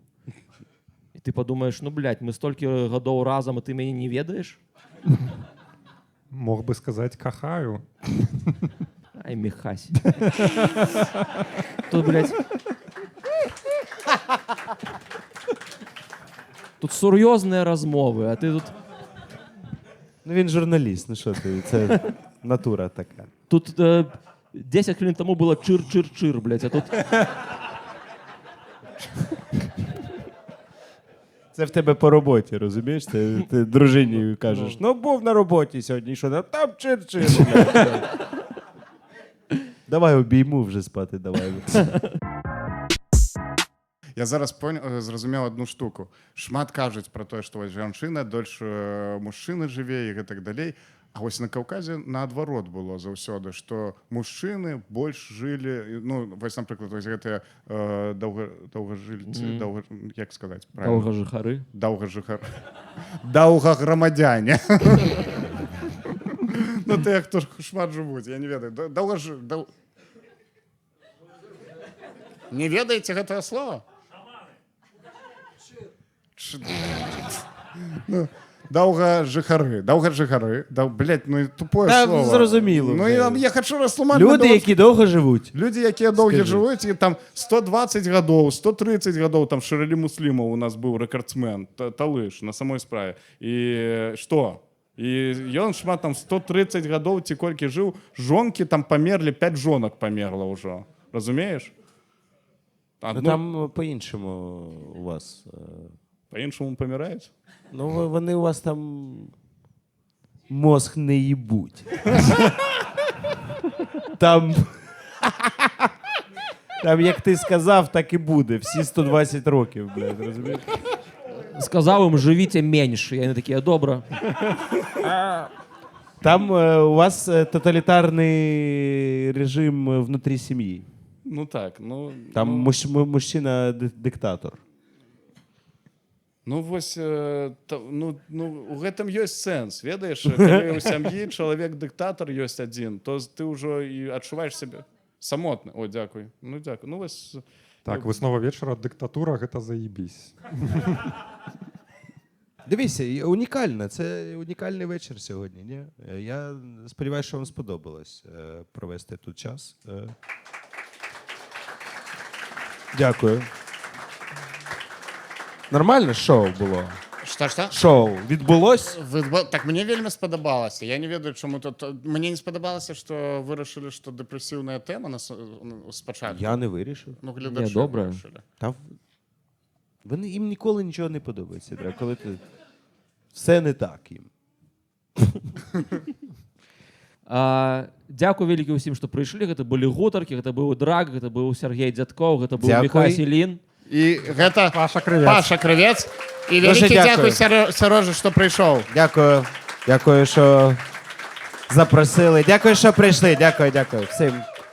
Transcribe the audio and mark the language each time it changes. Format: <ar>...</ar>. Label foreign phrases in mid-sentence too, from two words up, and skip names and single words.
<be>І ты падумаеш, ну, блядь, мы столькі гадоў разам, а ты мяне не ведаеш?</be> <ru>Мог бы сказать «кахаю».</ru> <uk>Ай, Михась. Тут, блядь...</uk> <be>Тут сур'ёзныя размовы, а ты тут...</be> <uk>Ну він журналіст, ну що ти, це натура така. Тут 10 хвилин тому було чир-чир-чир, блядь, а тут... Це в тебе по роботі, розумієш? Ти дружині кажеш, ну був на роботі сьогодні, що там чир-чир. блядь. Давай обійму вже спати, давай. Я зараз зрозумів одну штуку.</uk> <be>Шмат кажуть про те, що ось жанчына дольш мужчыны жыве і гэтак далей. А вось на Каўказе наадварот было заўсёды, што мужчыны больш жылі, ну, вось, напрыклад, вось гэтыя даўгажыльцы, як сказаць правильно? Даўгажыхары. Даўгаграмадзяне. Ну, тыя, хто шмат жывуць, я не ведаю. Не ведаеце гэтае слова? Ну, даўгажыхары, блядь, ну і тупое</be> <uk>Та</uk> <be>слово.</be> <uk>зрозуміло</uk> <be>Ну</be> <uk>вже.</uk> <be>я хочу растлумачыць.</be> <uk>Люди, які довго живуть. Люди,</uk> <be>якія доўгі</be> <uk>Скажи.</uk> <be>жывуць, і там 120 гадоў, 130 гадоў, там Шэралі Муслімаў у нас быў рэкардсмен, талыш на самой справе. І што? І ён шмат там 130 гадоў ці колькі жыў, жонкі там памерлі, 5 жонак памерла ўжо. Разумееш?</be> <uk>Ну там по-іншому у вас.</uk> <be>По-іншому паміраюць?</be> <uk>Ну вони у вас там мозг не їбуть. Там, як ти сказав, так і буде. Всі 120 років, блядь, розумієш? Сказав їм, живіте менше. І вони такі, добре. Там у вас тоталітарний режим внутрі сім'ї. Ну так, ну... Там мужчина-диктатор. Ну,</uk> <be>вось, ну, у гэтым ёсць сэнс, ведаеш? Калі ў сям'і чалавек-дыктатар ёсць адзін, то ты ўжо і адчуваеш сябе самотны. О, дзякуй. Ну, дзякуй. Ну, вось... Так, выснова вечара, дыктатура, гэта заебісь.</be> <uk>Дивіться, унікально. Це унікальний вечір сьогодні. Ні? Я сподіваюся, що вам сподобалось провести тут час. Дякую. Нормальне шоу було?</uk> <be>Што?</be> <uk>Шоу відбулось?</uk> <be>Так мне вельмі спадабалася. Я не ведаю, чаму тут... Мне не спадабалася, што вырашылі, што дэпрэсіўная тэма спачатку.</be> <uk>Я не вирішив. Ну, глядачі Ні, добре. вирішили. Та їм ніколи нічого не подобається. Коли ти... Все не так їм.</uk> <be>Дякую вялікі ўсім, што прыйшлі. Гэта былі гутаркі, гэта быў Драг, гэта быў Сергей Дзядкоў, гэта быў Дзякуй. Міхась Ілін. І гэта Паша Крывец. Паша Крывец. І</be> <uk>Дуже</uk> <be>вялікі</be> <uk>дякую.</uk> <be>дзякуй Сярожа, што прыйшоў.</be> <uk>Дякую. Дякую, що запросили. Дякую, що прийшли. Дякую. Всім.</uk>